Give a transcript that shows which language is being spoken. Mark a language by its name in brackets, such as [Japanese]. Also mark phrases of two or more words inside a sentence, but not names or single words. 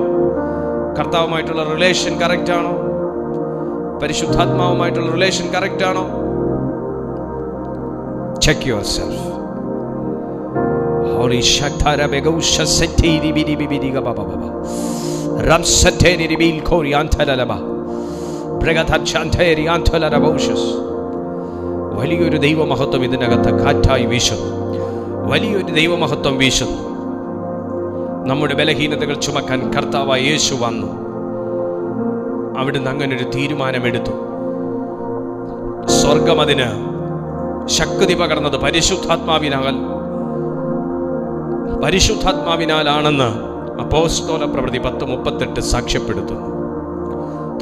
[Malayalam] കർത്താവുമായിട്ടുള്ള റിലേഷൻ കറക്റ്റാണോ? പരിശുദ്ധാത്മാവുമായിട്ടുള്ള റിലേഷൻ കറക്റ്റാണോ? [English] Check yourself. Holy Shaktara Begusha Setiri Bidi Bidi Baba Baba Ram Seteri Bil Koriantalaba Bregatachanteri Antalaraboshes. [Malayalam] വലിയൊരു ദൈവമഹത്വം ഇതിനകത്ത് കാറ്റായി വീശുന്നു. വലിയൊരു ദൈവമഹത്വം വീശുന്നു. നമ്മുടെ ബലഹീനതകൾ ചുമക്കാൻ കർത്താവായ യേശു വന്നു. അവിടുന്ന് അങ്ങനൊരു തീരുമാനമെടുത്തു. സ്വർഗം അതിന് ശക്തി പകർന്നത് പരിശുദ്ധാത്മാവിനാലാണെന്ന് അപ്പോസ്തല പ്രവൃത്തി 10:38 സാക്ഷ്യപ്പെടുത്തുന്നു.